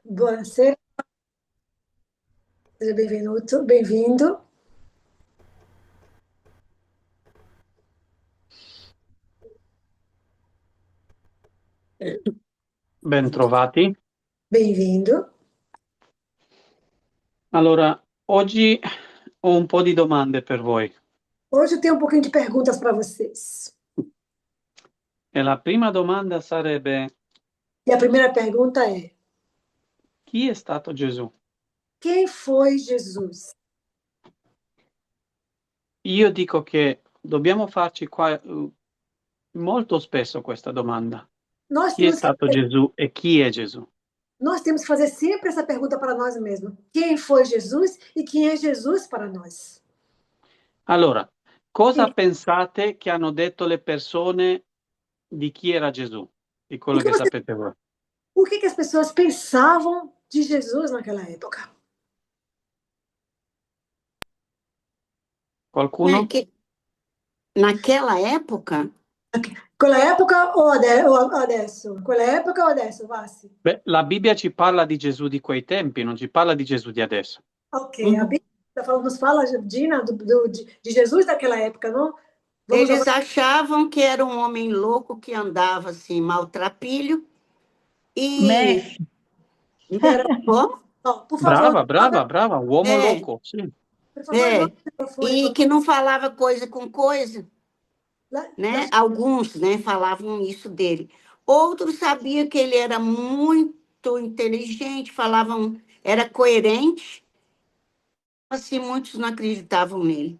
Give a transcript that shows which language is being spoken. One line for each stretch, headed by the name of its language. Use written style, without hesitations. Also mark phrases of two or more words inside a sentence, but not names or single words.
Italian: Buonasera,
Portuguese: seja bem-vindo, bem-vindo.
Italian: Bentrovati.
Portuguese: Bem-vindo.
Italian: Allora, oggi ho un po' di domande per voi.
Portuguese: Hoje eu tenho um pouquinho de perguntas para vocês.
Italian: E la prima domanda sarebbe:
Portuguese: E a primeira pergunta é:
Italian: chi è stato Gesù?
Portuguese: quem foi Jesus?
Italian: Io dico che dobbiamo farci qua molto spesso questa domanda.
Portuguese: Nós
Italian: Chi è
Portuguese: temos que,
Italian: stato Gesù e chi è Gesù?
Portuguese: nós temos que fazer sempre essa pergunta para nós mesmos. Quem foi Jesus e quem é Jesus para nós?
Italian: Allora, E cosa pensate che hanno detto le persone di chi era Gesù? Di o quello
Portuguese: que,
Italian: che
Portuguese: você,
Italian: sapete voi?
Portuguese: o que que as pessoas pensavam de Jesus naquela época?
Italian: Qualcuno?
Portuguese: Naquela época,
Italian: Quella época o adesso? Quella época o adesso, Vassi? Beh, la Bibbia ci parla di Gesù di quei tempi, non ci parla di Gesù di adesso.
Portuguese: Ok, a Bíblia nos fala, Dina, de Jesus daquela época, não? Vamos eles agora. achavam que era um homem louco que andava assim, maltrapilho, e Messi, Era, Como? ó, por favor,
Italian: Brava, brava, brava, uomo
Portuguese: É,
Italian: loco, sì.
Portuguese: por favor, joga é, o microfone e que não falava coisa com coisa, né? Alguns, né, falavam isso dele. Outros sabiam que ele era muito inteligente, falavam, era coerente, assim, muitos não acreditavam nele.